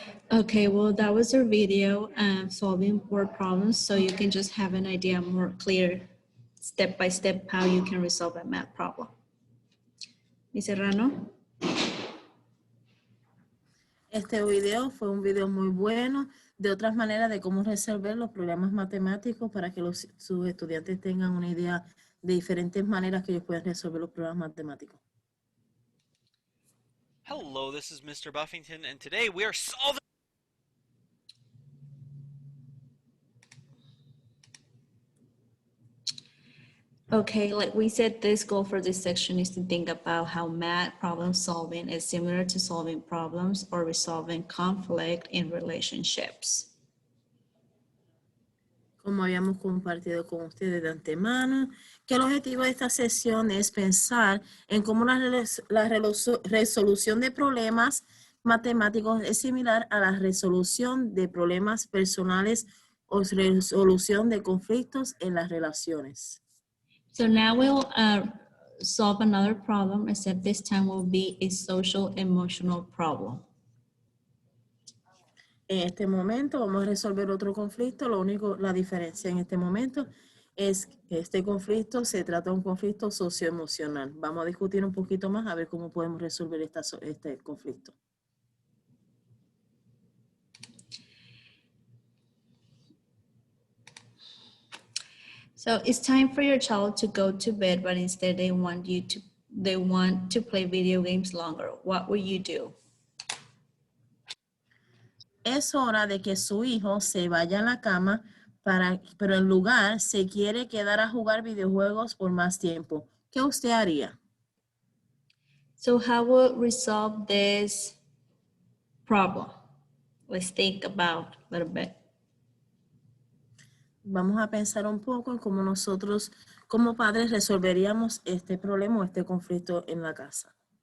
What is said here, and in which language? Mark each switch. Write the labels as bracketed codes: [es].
[en] Okay, well, that was our video solving word problems, so you can just have an idea more clear, step by step, how you can resolve a math problem. [es] ¿Y Serrano? Este video fue un video muy bueno de otras maneras de cómo resolver los problemas matemáticos para que sus estudiantes tengan una idea de diferentes maneras que ellos pueden resolver los problemas matemáticos. [en] Hello, this is Mr. Buffington, and today we are solving... Okay, like we said, this goal for this section is to think about how math problem solving is similar to solving problems or resolving conflict in relationships. [es] Como habíamos compartido con ustedes de antemano, que el objetivo de esta sesión es pensar en cómo la resolución de problemas matemáticos es similar a la resolución de problemas personales o resolución de conflictos en las relaciones. [en] So now we'll solve another problem, except this time will be a social emotional problem. [es] En este momento vamos a resolver otro conflicto. La diferencia en este momento es que este conflicto se trata de un conflicto socioemocional. Vamos a discutir un poquito más a ver cómo podemos resolver este conflicto. [en] So it's time for your child to go to bed, but instead they want to play video games longer. What will you do? [es] Es hora de que su hijo se vaya a la cama, pero en lugar se quiere quedar a jugar videojuegos por más tiempo. ¿Qué usted haría? [en] So how will resolve this problem? Let's think about a little bit. [es] Vamos a pensar un poco en cómo nosotros como padres resolveríamos este problema o este conflicto en la casa.